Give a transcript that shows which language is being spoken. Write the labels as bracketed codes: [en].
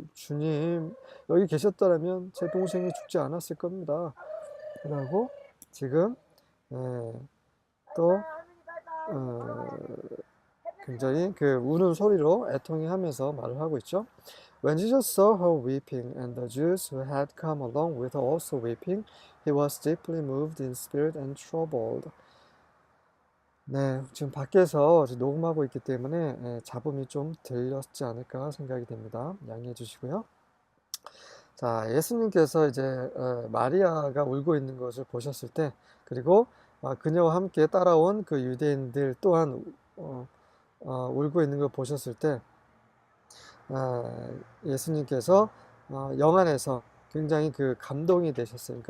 [ko] 주님, 여기 계셨더라면 제 동생이 죽지 않았을 겁니다. 라고 지금 또 굉장히 우는 소리로 애통해하면서 말을 하고 있죠. [en] When Jesus saw her weeping and the Jews who had come along with her also weeping, he was deeply moved in spirit and troubled. [ko] 네, 지금 밖에서 녹음하고 있기 때문에 잡음이 좀 들렸지 않을까 생각이 됩니다. 양해해 주시고요. 자, 예수님께서 이제 마리아가 울고 있는 것을 보셨을 때, 그리고 그녀와 함께 따라온 그 유대인들 또한 울고 있는 걸 보셨을 때, 예수님께서 영안에서 굉장히 감동이 되셨어요.